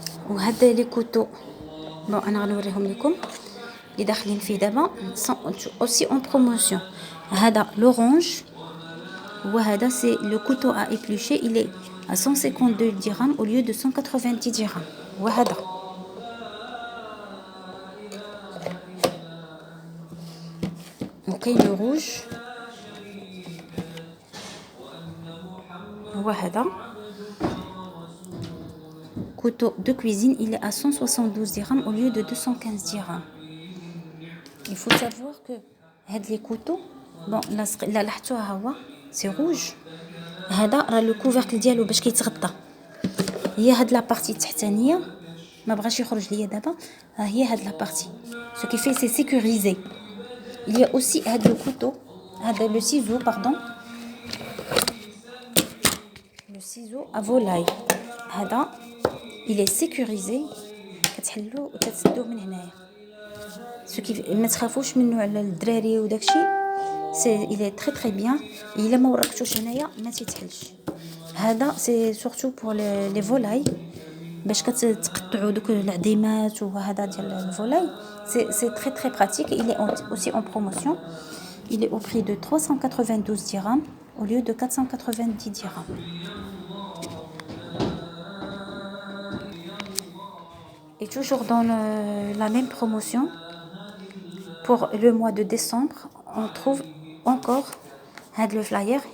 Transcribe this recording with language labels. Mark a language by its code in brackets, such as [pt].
[ar] وهذا لي كوتو بون انا غنوريهم لكم اللي داخلين فيه دابا [fr] aussi en promotion. هذا l'orange وهذا c'est le couteau à éplucher, il est à 152 dirhams au lieu de 190 dirhams. وهذا وكاين le rouge وهذا couteau de cuisine, il est à 172 dirhams au lieu de 215 dirhams. Il faut savoir que هاد les couteaux bon [ar] لا لاحظتوها [fr] هو سي روج. [ar] هذا راه لو كوفركل ديالو باش كيتغطى، هي هاد [fr] لا بارتي [ar] التحتانيه ما بغاش يخرج ليا دابا. ها هي هاد لا بارتي [fr] ce qui fait c'est sécurisé. Il y a aussi هاد le couteau, هذا le ciseau pardon, le ciseau à volaille. [ar] هذا [fr] il est sécurisé، [ar] كتحلو وكتسدوه من هنايا [fr] ce qui [ar] ما تخافوش منه على الدراري وداكشي. [fr] سي il est très très bien. [ar] الا ما ورقتوش هنايا ما تيتحلش. هذا [fr] سي سورتو بور لي فولاي [ar] باش كتقطعوا دوك العظيمات وهذا ديال الفولاي. [fr] سي très très pratique. Il est aussi en promotion. Il est au prix de 392 dirhams au lieu de 490 dirhams. Et toujours dans la même promotion, pour le mois de décembre, on trouve encore le flyer.